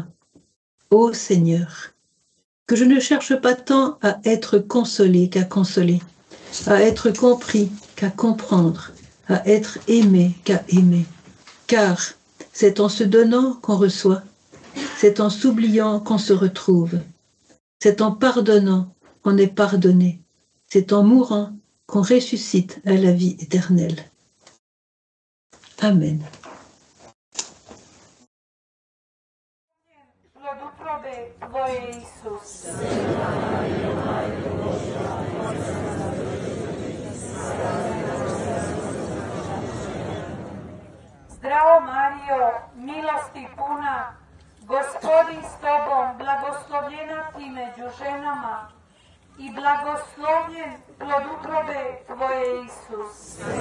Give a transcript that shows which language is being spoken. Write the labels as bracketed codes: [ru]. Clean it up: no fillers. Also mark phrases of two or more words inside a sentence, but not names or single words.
[fr] Ô Seigneur, que je ne cherche pas tant à être consolé qu'à consoler, à être compris qu'à comprendre, à être aimé qu'à aimer. Car c'est en se donnant qu'on reçoit, c'est en s'oubliant qu'on se retrouve, c'est en pardonnant qu'on est pardonné, c'est en mourant qu'on ressuscite à la vie éternelle. Amen. [hr] Plod utrobe Tvoje, Isus. Zdravo Marijo, milosti puna, Gospodin s Tobom, blagoslovljena Ti među ženama i blagoslovljen plod utrobe Tvoje, Isus.